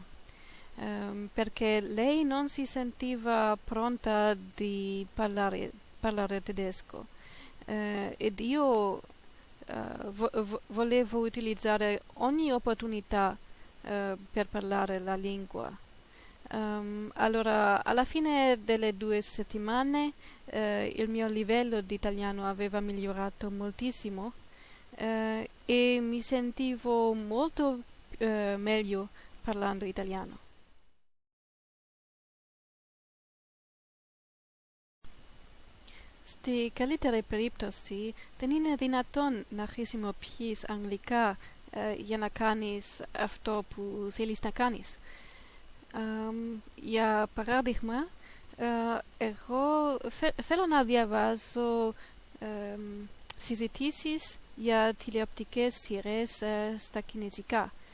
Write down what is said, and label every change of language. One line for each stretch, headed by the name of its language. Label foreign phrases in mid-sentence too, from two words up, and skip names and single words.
Italian: Perché lei non si sentiva pronta di parlare tedesco ed io volevo utilizzare ogni opportunità per parlare la lingua. Allora, alla fine delle 2 settimane il mio livello di italiano aveva migliorato moltissimo e mi sentivo molto meglio parlando italiano.
Greek: Στη καλύτερη περίπτωση δεν είναι δυνατόν να χρησιμοποιείς αγγλικά για να κάνεις αυτό που θέλεις να κάνεις. Για παράδειγμα, εγώ θέλω να διαβάζω συζητήσεις για τηλεοπτικές σειρές στα κινέζικα.